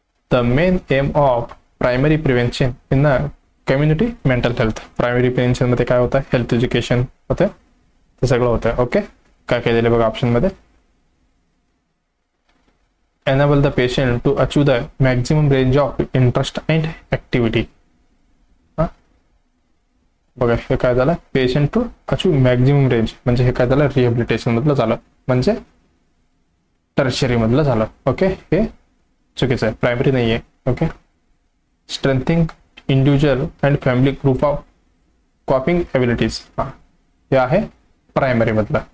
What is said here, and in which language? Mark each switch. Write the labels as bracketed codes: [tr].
[en] The main aim of primary prevention in the community mental health. [mr] Primary prevention मध्ये काय होतं, health education होतं, ते सगळं होतं. ओके, काय काय दिले बघा ऑप्शन मध्ये, [en] enable the patient to achieve the maximum range of interest and activity. [mr] बघा हे काय झालं, [en] patient to achieve maximum range [mr] म्हणजे हे काय झालं, रिहॅबिलिटेशन मधलं झालं, म्हणजे टर्शियरी मधलं झालं. ओके, हे चुकीचं आहे, प्रायमरी नाही आहे. Okay, [en] strengthening individual and family group of coping abilities, [mr] हे आहे प्रायमरी मधलं.